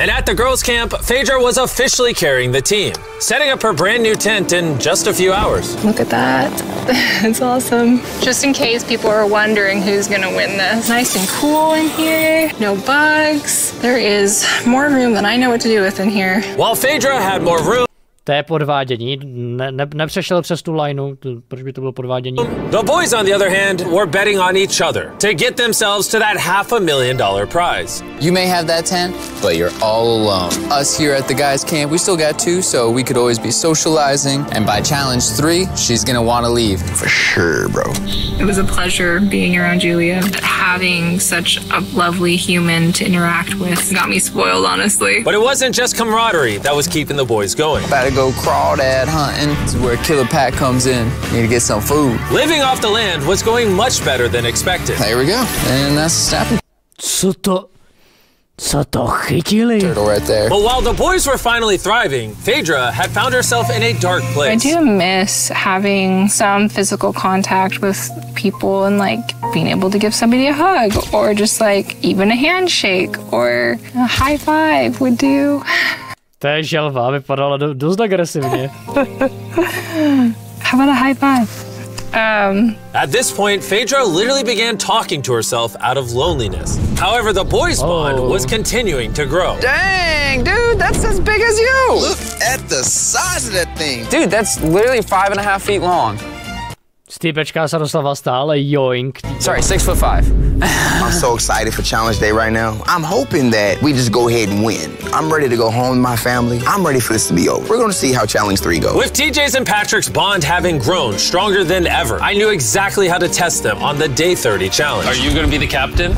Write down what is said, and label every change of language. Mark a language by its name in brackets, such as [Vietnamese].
[English] And at the girls' camp, Phaedra was officially carrying the team, setting up her brand new tent in just a few hours. Look at that. It's awesome. Just in case people are wondering who's gonna win this. Nice and cool in here, no bugs. There is more room than I know what to do with in here. While Phaedra had more room, [Czech] To je podvádění, nepřešel přes tu lineu, proč by to bylo podvádění? [English] the boys, on the other hand, were betting on each other to get themselves to that $500,000 prize. You may have that tent, but you're all alone. Us here at the guys' camp, we still got two, so we could always be socializing. And by challenge 3, she's gonna want to leave. For sure, bro. It was a pleasure being around Julia. Having such a lovely human to interact with got me spoiled, honestly. But it wasn't just camaraderie that was keeping the boys going. About to go crawdad hunting. This is where Killer Pat comes in. Need to get some food. Living off the land was going much better than expected. There we go. And that's the snapping [Czech] Co to chytili? [English] turtle right there. But while the boys were finally thriving, Phaedra had found herself in a dark I place. do miss having some physical contact with people and like being able to give somebody a hug or just like even a handshake or a high five would do. [Czech] To je želva, vypadala dost agresivně. [English] How about a high five? At this point, Phaedra literally began talking to herself out of loneliness. However, the boys' bond was continuing to grow. Dang, dude, that's as big as you. Look at the size of that thing. Dude, that's literally 5.5 feet long. [Czech] Stýpečka se dostala stále joink. [English] Sorry, 6'5". I'm so excited for challenge day right now. I'm hoping that we just go ahead and win. I'm ready to go home to my family. I'm ready for this to be over. We're going to see how challenge 3 goes. With TJ's and Patrick's bond having grown stronger than ever, I knew exactly how to test them on the day 30 challenge. Are you going to be the captain?